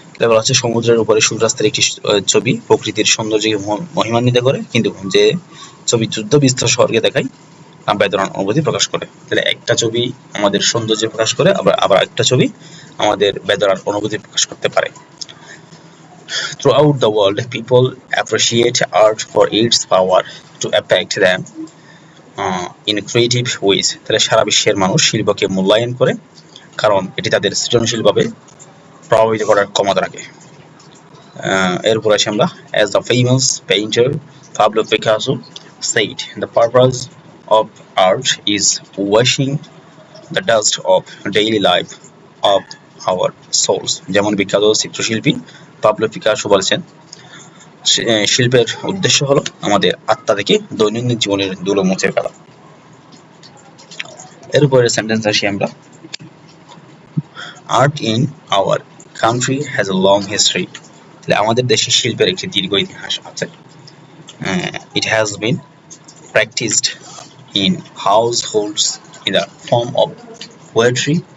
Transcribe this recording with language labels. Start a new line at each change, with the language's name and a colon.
Bangla: বলা হচ্ছে সমুদ্রের উপরে সূর্যাস্তের একটি ছবি প্রকৃতির সৌন্দর্যকে মহিমান্বিত করে, কিন্তু যে ছবি যুদ্ধ বিধ্বস্ত শহরকে দেখায় তা বেদনার অনুভূতি প্রকাশ করে। তাহলে একটা ছবি আমাদের সৌন্দর্য প্রকাশ করে, আবার একটা ছবি আমাদের বেদনার অনুভূতি প্রকাশ করতে পারে।
English: Throughout the world, people appreciate art for its power to affect them in creative ways।
Bangla: তাহলে সারা বিশ্বের মানুষ শিল্পকে মূল্যায়ন করে কারণ এটি তাদের সৃজনশীলভাবে প্রভাবিত করার ক্ষমতা রাখে। এরপর আসি আমরা,
English: as the famous painter Pablo Picasso said, the purpose of art is washing the dust of daily life of our souls.
Bangla: যেমন বিখ্যাত চিত্রশিল্পী পাবলো পিকাসো বলেছেন, শিল্পের উদ্দেশ্য হলো আমাদের আত্মা থেকে দৈনন্দিন জীবনের ধুলো মুছে ফেলা। এর উপরে সেন্টেন্স আসি আমরা,
English: Art in our country has a long history.
Bangla: তাহলে আমাদের দেশে শিল্পের একটি দীর্ঘ ইতিহাস আছে।
English: it has been practised in households in the form of poetry,